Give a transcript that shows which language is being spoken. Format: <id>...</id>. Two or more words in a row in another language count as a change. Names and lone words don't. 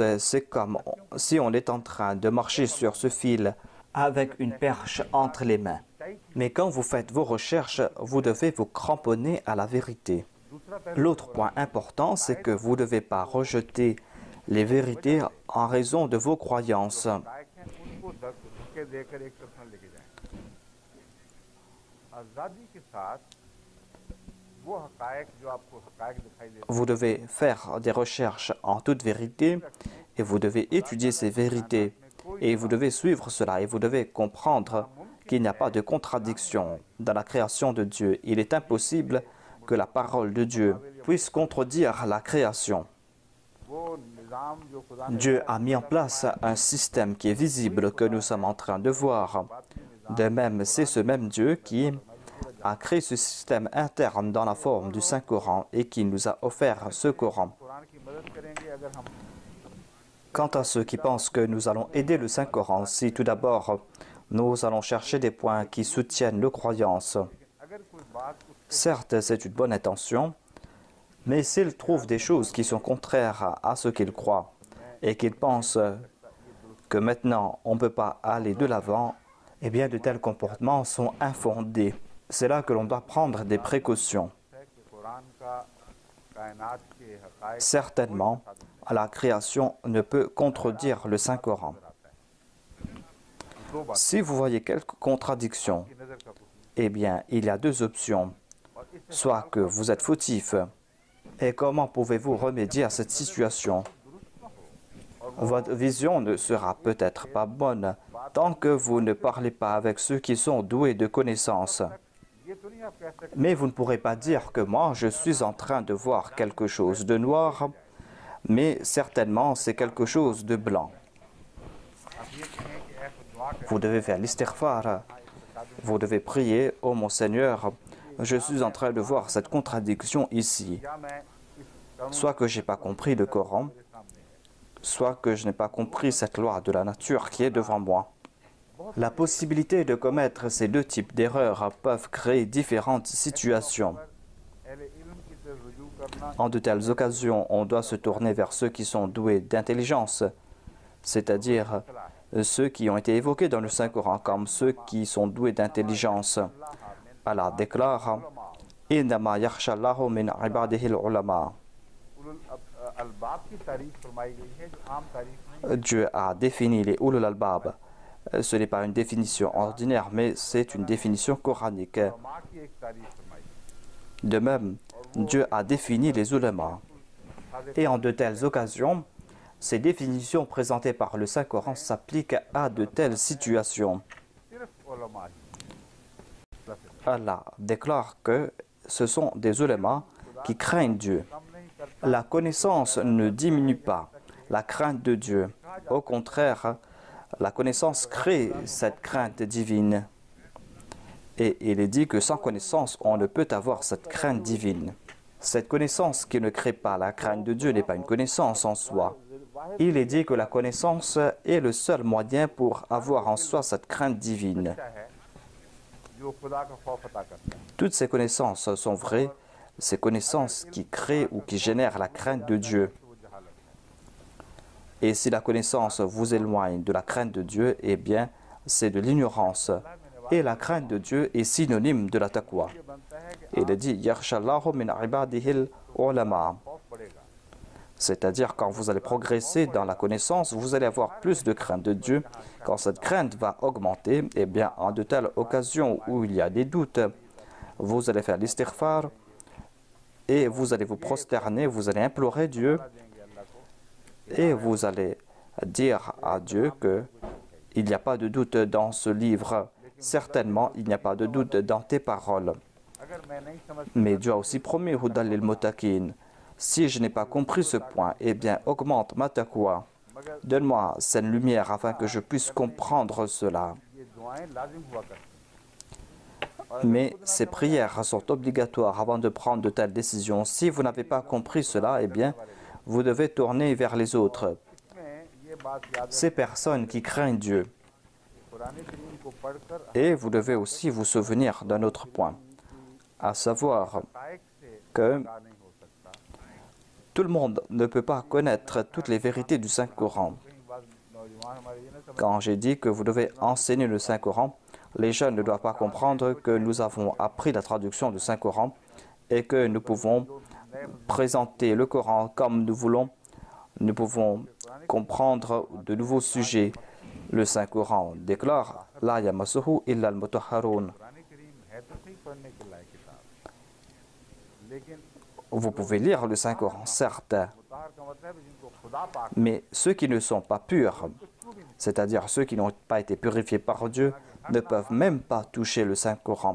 <fr>C'est comme si on est en train de marcher sur ce fil avec une perche entre les mains. Mais quand vous faites vos recherches, vous devez vous cramponner à la vérité. L'autre point important, c'est que vous ne devez pas rejeter les vérités en raison de vos croyances.</fr> <ur>انکو دھکے دے کر ایک طرف نہ لے کے جائیں. آزادی کے ساتھ وہ حقائق جو آپ کو حقائق دکھائی دیتے ہیں,</ur> <fr>Vous devez faire des recherches en toute vérité et vous devez étudier ces vérités et vous devez suivre cela et vous devez comprendre qu'il n'y a pas de contradiction dans la création de Dieu. Il est impossible que la parole de Dieu puisse contredire la création.</fr> <ur>وہ نظام جو خدا نے</ur> <fr>Dieu a mis en place un système qui est visible, que nous sommes en train de voir. De même, c'est ce même Dieu qui a créé ce système interne dans la forme du Saint-Coran et qui nous a offert ce Coran.</fr> <ur>قرآن کی مدد کریں گے اگر ہم</ur> <fr>Quant à ceux qui pensent que nous allons aider le Saint-Coran, si tout d'abord nous allons chercher des points qui soutiennent nos croyances,</fr> <ur>اگر کوئی بات</ur> <fr>certes c'est une bonne intention, mais s'ils trouvent des choses qui sont contraires à ce qu'ils croient et qu'ils pensent que maintenant on ne peut pas aller de l'avant, eh bien de tels comportements sont infondés. C'est là que l'on doit prendre des précautions.</fr> <ur>ہے کہ قرآن کا کائنات کے حقائق</ur> <fr>Certainement, la création ne peut contredire le Saint-Coran.</fr> <ur>دو بات</ur> <fr>Si vous voyez quelques contradictions,</fr> <ur>کی نظر کا کچھ</ur> <fr>eh bien, il y a deux options.</fr> <ur>اور اس</ur> <fr>Soit que vous êtes fautif. Et comment pouvez-vous remédier à cette situation? Votre vision ne sera peut-être pas bonne tant que vous ne parlez pas avec ceux qui sont doués de connaissances.</fr> <ur>یہ تو نہیں آپ کہہ سکتے</ur> <fr>Mais vous ne pourrez pas dire que moi, je suis en train de voir quelque chose de noir, mais certainement c'est quelque chose de blanc.</fr> <ur>آپ یہ کہیں کہ ایسا دعا کریں</ur> <fr>Vous devez faire l'istighfar. Vous devez prier, ô mon Seigneur, je suis en train de voir cette contradiction ici.</fr> <ur>یا میں اس قانون</ur> <fr>Soit que je n'ai pas compris le Coran,</fr> <ur>کے سامنے ہے</ur> <fr>soit que je n'ai pas compris cette loi de la nature qui est devant moi. La possibilité de commettre ces deux types d'erreurs peuvent créer différentes situations.</fr> <ur>اہل علم کی طرف رجوع کرنا</ur> <fr>En de telles occasions, on doit se tourner vers ceux qui sont doués d'intelligence, c'est-à-dire ceux qui ont été évoqués dans le Saint-Coran comme ceux qui sont doués d'intelligence. Allah déclare «</fr> <ar>إنما يخشى الله من عباده العلماء » أولو الألباب</ar> <ur>کی تعریف فرمائی گئی ہے جو عام تعریف نہیں</ur> <fr>Dieu a défini les</fr> <ar>أولو الألباب.</ar> <fr>Ce n'est pas une définition ordinaire, mais c'est une définition coranique.</fr> <ur>ہے ماں کی ایک تعریف فرمائی</ur> <fr>De même, Dieu a défini les ulama. Et en de telles occasions, ces définitions présentées par le Saint-Coran s'appliquent à de telles situations.</fr> <ur>صرف علما ہی</ur> <fr>Allah déclare que ce sont des ulama qui craignent Dieu.</fr> <ur>کم نہیں کرتا</ur> <fr>La connaissance ne diminue pas la crainte de Dieu. Au contraire, la connaissance crée cette crainte divine. Et il est dit que sans connaissance, on ne peut avoir cette crainte divine. Cette connaissance qui ne crée pas la crainte de Dieu n'est pas une connaissance en soi. Il est dit que la connaissance est le seul moyen pour avoir en soi cette crainte divine.</fr> <ur>اچھا ہے جو خدا کا خوف عطا کرتا ہے</ur> <fr>Toutes ces connaissances sont vraies, ces connaissances qui créent ou qui génèrent la crainte de Dieu.</fr> <ur>وہ جہالت</ur> <fr>Et si la connaissance vous éloigne de la crainte de Dieu, eh bien, c'est de l'ignorance. Et la crainte de Dieu est synonyme de la taqwa.</fr> <ur>یہ بنتا ہے کہ</ur> <fr>Il est dit,</fr> <ar>يخشى الله من عباده العلماء.</ar> <ur>خوف بڑھے گا</ur> <fr>C'est-à-dire, quand vous allez progresser dans la connaissance, vous allez avoir plus de crainte de Dieu. Quand cette crainte va augmenter, eh bien, en de telles occasions où il y a des doutes, vous allez faire l'istighfar et vous allez vous prosterner, vous allez implorer Dieu</fr> <ur>دیں گے اللہ کو</ur> <fr>et vous allez dire à Dieu que il n'y a pas de doute dans ce livre. Certainement, il n'y a pas de doute dans tes paroles.</fr> <ur>اگر میں نہیں سمجھ</ur> <fr>Mais Dieu a aussi promis</fr> <ar>هدى للمتقين.</ar> <fr>Si je n'ai pas compris ce point, eh bien, augmente ma taqwa. Donne-moi cette lumière afin que je puisse comprendre cela.</fr> <ur>یہ دعائیں لازم ہوا کرتی</ur> <fr>Mais ces prières sont obligatoires avant de prendre de telles décisions. Si vous n'avez pas compris cela, eh bien, vous devez tourner vers les autres.</fr> <ur>اس میں یہ بات یاد</ur> <fr>Ces personnes qui craignent Dieu.</fr> <ur>رکھیں قرآن کریم کو پڑھ کر</ur> <fr>Et vous devez aussi vous souvenir d'un autre point, à savoir</fr> <ur>حقائق سے</ur> <fr>que</fr> <ur>آگاہ نہیں ہو سکتا</ur> <fr>tout le monde ne peut pas connaître toutes les vérités du Saint-Coran.</fr> <ur>کہیں بات نوجوان ہمارے یہ نہ سمجھ</ur> <fr>Quand j'ai dit que vous devez enseigner le Saint-Coran, Les jeunes ne doivent pas comprendre que nous avons appris la traduction du Saint-Coran et que nous pouvons présenter le Coran comme nous voulons. Nous pouvons comprendre de nouveaux sujets. Le Saint-Coran déclare «</fr> <ar>لا يمسه إلا المطهرون ».</ar> <fr>Vous pouvez lire le Saint-Coran, certes, mais ceux qui ne sont pas purs, c'est-à-dire ceux qui n'ont pas été purifiés par Dieu, ne peuvent même pas toucher le Saint-Coran.</fr>